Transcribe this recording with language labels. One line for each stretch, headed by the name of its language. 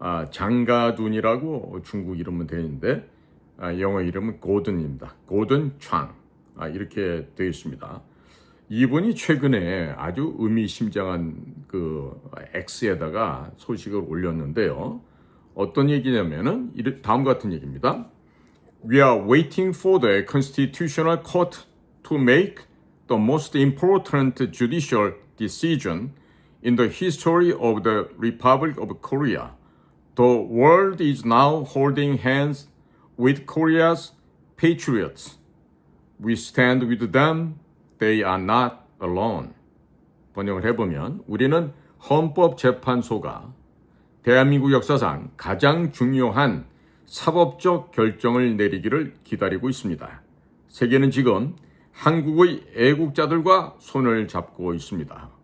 Korean: 장가둔이라고 중국 이름은 되어 있는데 영어 이름은 고든입니다. 고든 창 이렇게 되어 있습니다. 이분이 최근에 아주 의미심장한 그 X에다가 소식을 올렸는데요. 어떤 얘기냐면은 다음 같은 얘기입니다.
English: We are waiting for the Constitutional Court to make the most important judicial decision in the history of the Republic of Korea. The world is now holding hands with Korea's patriots. We stand with them. They are not alone.
Korean: 번역을 해보면 우리는 헌법재판소가 대한민국 역사상 가장 중요한 사법적 결정을 내리기를 기다리고 있습니다. 세계는 지금 한국의 애국자들과 손을 잡고 있습니다.